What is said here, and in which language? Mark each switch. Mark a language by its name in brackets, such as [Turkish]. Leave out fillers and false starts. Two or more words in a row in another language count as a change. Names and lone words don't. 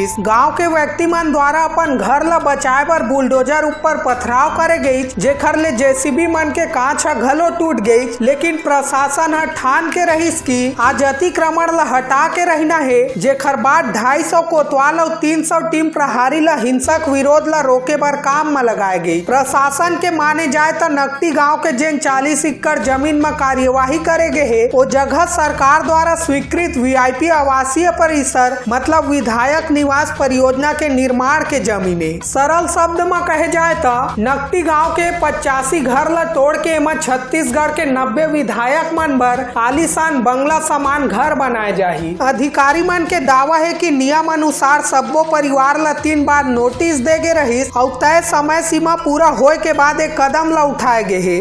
[Chhattisgarhi] गांव के व्यक्ति मन द्वारा अपन घर ला बचाए बर बुलडोजर ऊपर पथराव करे गई, जेखर ले जेसीबी मन के कांच घलो टूट गई। लेकिन प्रशासन है ठान के रहीस की आज अतिक्रमण ला हटा के रहना है, जेखर बाद 250 कोतवाल और 300 टीम प्रहारी ला हिंसक विरोध ला रोके बर काम में लगाए गई। प्रशासन के माने जाए तो नकटी गाँव के जिन 40 एकड़ जमीन में कार्यवाही करे गए है वो जगह सरकार द्वारा स्वीकृत वीआईपी आवासीय परिसर मतलब विधायक निवास परियोजना के निर्माण के जमीन है। सरल शब्द में कहे जाए तो नकटी गांव के 85 घर ला तोड़ के एमा छत्तीसगढ़ के 90 विधायक मन बर आलीशान बंगला समान घर बनाए जाही। अधिकारी मन के दावा है कि नियम अनुसार सबो परिवार ला 3 बार नोटिस दे गे रही और तय समय सीमा पूरा होए के बाद एक कदम ला उठाए गए है।